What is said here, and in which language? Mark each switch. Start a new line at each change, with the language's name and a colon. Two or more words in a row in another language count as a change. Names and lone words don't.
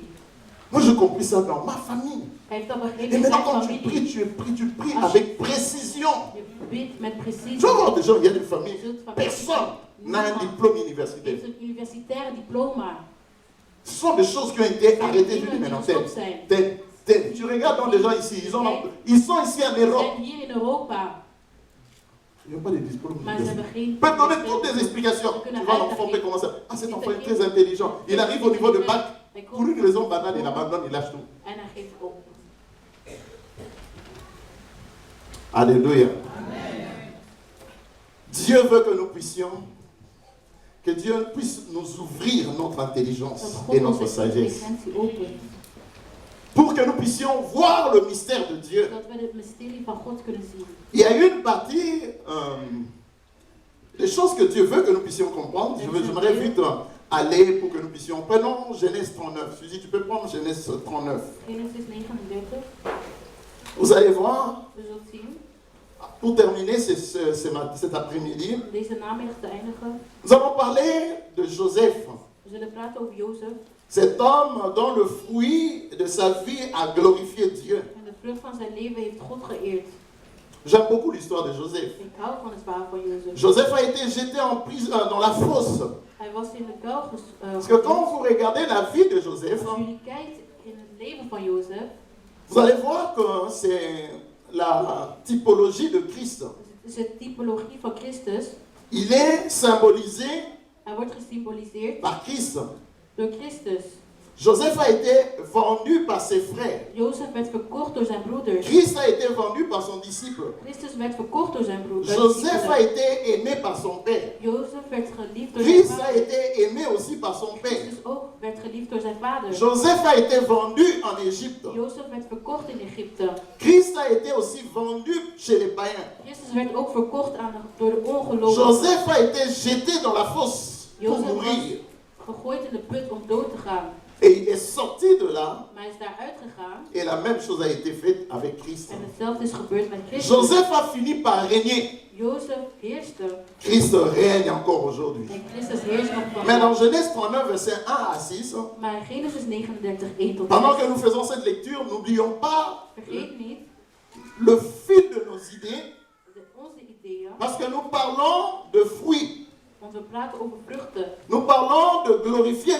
French: Moi, je compris ça dans ma famille.
Dutch: Hij heeft dat begrepen
French: Et
Dutch: in
French: maintenant,
Dutch: zijn
French: quand tu
Dutch: familie.
French: pries, tu pries avec précision.
Dutch: Je bidt met precisie.
French: Tu vas voir des gens, il y a des familles,
Dutch: Je zult van
French: personne n'a un diplôme universitaire.
Dutch: heeft een universitair diploma.
French: Ce sont des choses qui ont été arrêtées. Je dis, mais non, tu regardes dans les gens ici, ils sont ici en
Dutch: Ze
French: Europe.
Dutch: zijn hier in Europa,
French: Ils n'ont pas de diplôme
Dutch: maar ze
French: universitaire.
Dutch: hebben geen...
French: Ils peuvent donner toutes les explications. Tu vois l'enfant peut commencer. Ah, cet enfant est très intelligent. Il arrive au niveau de bac.
Dutch: Hij
French: Pour
Dutch: komt
French: une raison banale, il abandonne, il lâche tout.
Dutch: en hij geeft op.
French: Alléluia. Dieu veut que nous puissions, que Dieu puisse nous ouvrir notre intelligence
Dutch: Dat
French: et
Dutch: God
French: notre
Dutch: onze
French: sagesse.
Dutch: intelligentie opent.
French: Pour que nous puissions voir le mystère de Dieu.
Dutch: Zodat we het mysterie van God kunnen zien.
French: Il y a une partie des choses que Dieu veut que nous puissions comprendre. J'aimerais vite aller pour que nous puissions. Prenons Genèse 39. Suzy, tu peux prendre Genèse 39. Genesis 39, Vous allez voir,
Dutch: we zullen zien.
French: pour terminer cet après-midi,
Dutch: Om deze namiddag te eindigen.
French: nous allons parler de Joseph.
Dutch: We zullen praten over Jozef.
French: Cet homme dont le fruit de sa vie a glorifié Dieu.
Dutch: En de vrucht van zijn leven heeft God geëerd.
French: J'aime beaucoup l'histoire de Joseph.
Dutch: Ik hou van het verhaal van Jozef.
French: Joseph a été jeté en prison, dans la fosse.
Dutch: Hij was in de kuil
French: Parce que quand vous regardez la vie de Joseph,
Dutch: Als jullie kijkt in het leven van Jozef,
French: vous allez voir que c'est la typologie de Christ.
Dutch: is het typologie van Christus.
French: Il est symbolisé
Dutch: Hij wordt gesymboliseerd
French: par Christ.
Dutch: door Christus.
French: Joseph a été vendu par ses frères.
Dutch: Jozef werd verkocht door zijn broeders.
French: Christ a été vendu par son disciple.
Dutch: Christus werd verkocht door zijn broeders.
French: Joseph a été aimé par son père.
Dutch: Jozef werd geliefd door zijn
French: Christ a
Dutch: vader.
French: été aimé aussi par son père.
Dutch: Christus ook werd geliefd door zijn vader.
French: Joseph a été vendu en Égypte.
Dutch: Jozef werd verkocht in Egypte.
French: Christ a été aussi vendu chez les païens.
Dutch: Christus werd ook verkocht door de ongelovigen.
French: Joseph a été jeté dans la fosse pour Jozef mourir.
Dutch: was gegooid in de put om dood te gaan.
French: Et il est sorti de là.
Dutch: Maar hij is daaruit gegaan.
French: Et la même chose a été faite avec Christ.
Dutch: En hetzelfde is gebeurd met Christus.
French: Joseph a fini par régner.
Dutch: Jozef heerste.
French: Christ règne encore aujourd'hui.
Dutch: En Christus heerst nog van.
French: Mais dans Genèse 39, verset 1 à 6,
Dutch: Maar in Genesis 39, 1 tot
French: pendant 6. que nous faisons cette lecture, n'oublions pas
Dutch: Vergeet niet
French: le fil de nos idées,
Dutch: onze ideeën.
French: parce que nous parlons de fruits.
Dutch: Want we praten over vruchten.
French: Nous parlons de glorifier le